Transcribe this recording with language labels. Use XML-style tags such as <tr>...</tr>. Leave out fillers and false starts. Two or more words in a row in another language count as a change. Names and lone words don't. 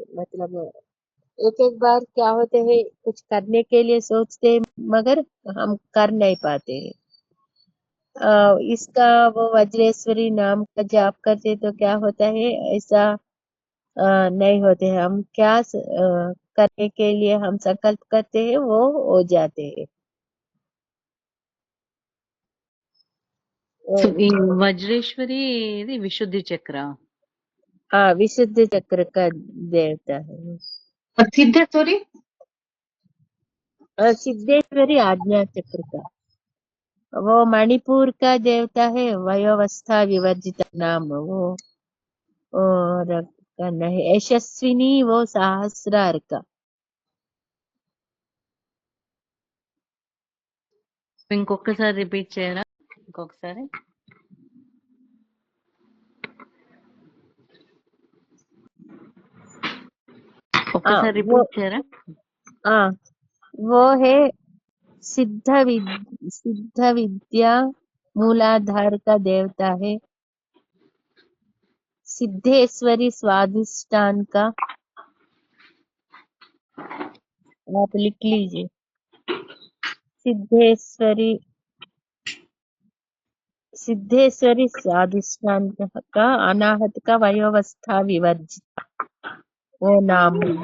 <hi>मतलब एक एक बार क्या होते हैं, कुछ करने के लिए सोचते हैं मगर हम कर नहीं पाते हैं। इसका वो वज्रेश्वरी नाम का जाप करते तो क्या होता है, ऐसा नहीं होते हैं। हम क्या करने के लिए हम संकल्प करते हैं वो हो जाते हैं।</hi> <te>ఈ వజ్రేశ్వరి ఇది విశుద్ధి చక్ర</te> <hi>हाँ, विशुद्ध चक्र का देवता है। और सिद्धेश्वरी सिद्धेश्वरी आज्ञा चक्र का, वो मणिपुर का देवता है, वयोवस्था विवर्जित नाम वो और करना है। यशस्विनी वो सहस्रार का।</hi> <te>ఇంకొకసారి రిపీట్ చేయరా ఇంకొకసారి ఒక్కసారి</te> <hi>वो</hi> <te>రిపీట్ చేయరా</te> <hi>हाँ, वो है सिद्ध विद्या मूलाधार का देवता है, सिद्धेश्वरी स्वादिष्ठान का, आप लिख लीजिए, सिद्धेश्वरी स्वादिष्ठान का, अनाहत का, वयोवस्था विवर्जित वो नाम है।</hi>